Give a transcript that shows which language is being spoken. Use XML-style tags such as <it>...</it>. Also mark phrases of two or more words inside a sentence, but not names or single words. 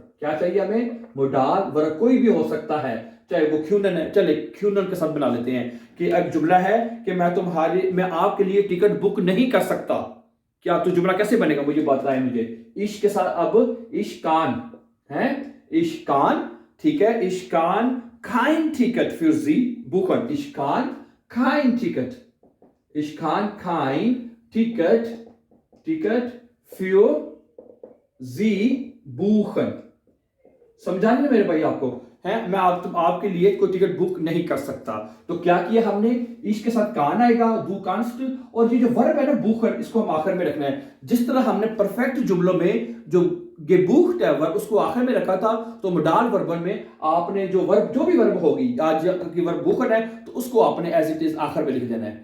<hi>क्या चाहिए हमें, मोडाल वर्ब, कोई भी हो सकता है, चाहे वो क्यूनन है, चले क्यूनन के साथ बना लेते हैं कि एक जुमला है कि मैं आपके लिए टिकट बुक नहीं कर सकता। क्या तो जुमला कैसे बनेगा मुझे बताएं मुझे। इश के साथ अब इश्कान है, इश्कान। ठीक है,</hi> <de>इश्कान kein Ticket für Sie buchen, इश्कान kein Ticket, इश्कान kein Ticket für Sie buchen.</de> <hi>समझा नहीं मेरे भाई आपको? है मैं आपके लिए कोई टिकट बुक नहीं कर सकता। तो क्या किया हमने, इश के साथ कान आएगा,</hi> <de>du kannst,</de> <hi>और ये जो वर्ब है ना बूखन, इसको हम आखिर में रखना है। जिस तरह हमने परफेक्ट जुमलों में जो गेबूख्ट है वर्ब, उसको आखिर में रखा था, तो मोडाल वर्बन में आपने जो वर्ब, जो भी वर्ब होगी, आज की वर्ब बूखन है तो उसको आपने</hi> <en>as it is</en> <hi>आखिर में लिख देना है।</hi>